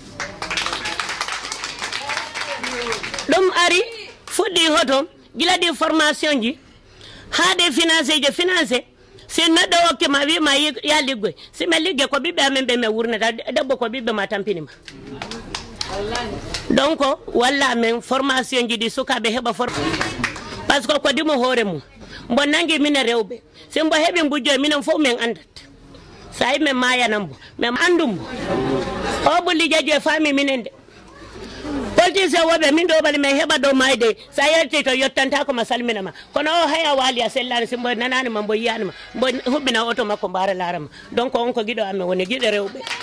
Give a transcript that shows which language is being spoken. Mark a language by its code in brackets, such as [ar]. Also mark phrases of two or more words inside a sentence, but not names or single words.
[ff] ɗum ari fuɗɗi hoto gila ɗi formation ji haade financé je financé si neɗɗo hokkima wima ya liggoy si min ligge ko ɓiɓɓe amen ɓe min wurnata debbo ko ɓiɓɓe ma tampinima donc walla men formation ji ɗi sukaɓe heɓa [fr] par ce que [ff] ko dimo hoore mum mbo nangi minen rewɓe si mbo heeɓi mbujjoy minen fof min andat sa yi min mayanan mbo min andum mbo o ɓulli jeejo e faami minen de politicien woɓe min ɗo ɓali min heɓa ɗo mayde sa yalti to yottanta ko ma salminama kono o haya waali a sellani si mbo nananima mbo yiyanima mbo huɓɓina auto makko mbara larama donc on ko guiɗo amen woni guiɗo rewɓe